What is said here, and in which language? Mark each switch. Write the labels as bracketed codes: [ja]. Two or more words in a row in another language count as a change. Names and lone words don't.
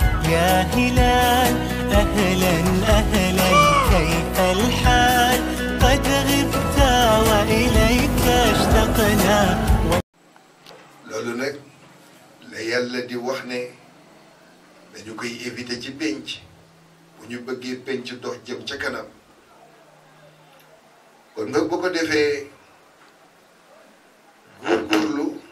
[ar] يا هلال أهلا أهلا كيف الحال قد غبت وإليك اشتقنا. [wo] loolu nag la yàlla di wax ne dañu koy éviter ci penc bu ñu bëggee penc dox jëm ca kanam kon nag bu ko defee góorgóorlu